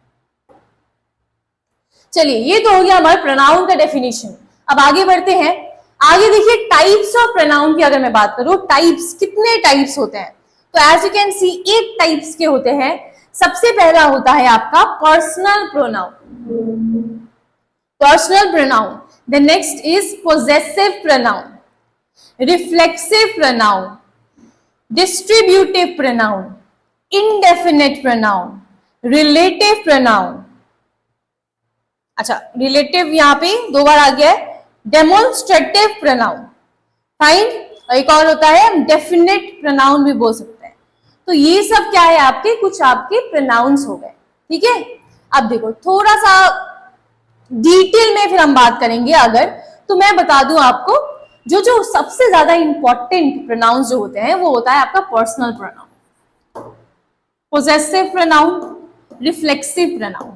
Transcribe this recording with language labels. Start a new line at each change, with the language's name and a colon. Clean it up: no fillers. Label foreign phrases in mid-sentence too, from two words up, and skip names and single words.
Hindi: चलिए, ये तो हो गया हमारे प्रोनाउन का डेफिनेशन. अब आगे बढ़ते हैं. आगे देखिए
English: types of pronoun
Hindi: की अगर मैं बात करूं, टाइप्स, कितने टाइप्स होते हैं? तो
English: as you can see
Hindi: 8 टाइप्स के होते हैं. सबसे पहला होता है आपका
English: personal pronoun. personal pronoun. The next is possessive pronoun, reflexive pronoun, distributive pronoun, indefinite pronoun, relative pronoun.
Hindi: अच्छा, relative यहाँ पे 2 बार आ गया है.
English: Demonstrative pronoun.
Hindi: फाइन. और एक और होता है हम
English: definite pronoun
Hindi: भी बोल सकते हैं। तो ये सब क्या है आपके, कुछ आपके प्रोनाउंस हो गए, ठीक है। अब देखो थोड़ा सा डिटेल में फिर हम बात करेंगे अगर, तो मैं बता दूं आपको जो सबसे ज्यादा
English: important pronouns
Hindi: जो होते हैं वो होता है आपका
English: personal pronoun, possessive pronoun, reflexive pronoun.